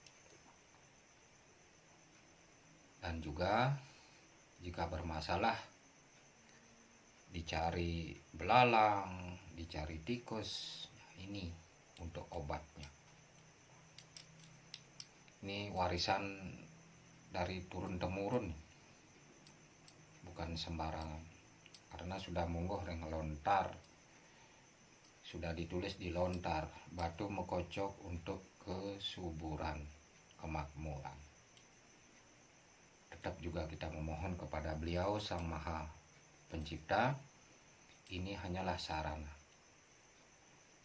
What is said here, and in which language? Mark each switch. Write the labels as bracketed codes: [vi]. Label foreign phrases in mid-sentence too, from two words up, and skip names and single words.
[id] Dan juga jika bermasalah, dicari belalang, dicari tikus, ini untuk obatnya. Ini warisan dari turun-temurun, bukan sembarangan. Karena sudah [ban] mungguh ring lontar, [id] sudah ditulis di lontar, batu mekocok untuk kesuburan, kemakmuran. Tetap juga kita memohon kepada beliau Sang Maha Pencipta, ini hanyalah sarana.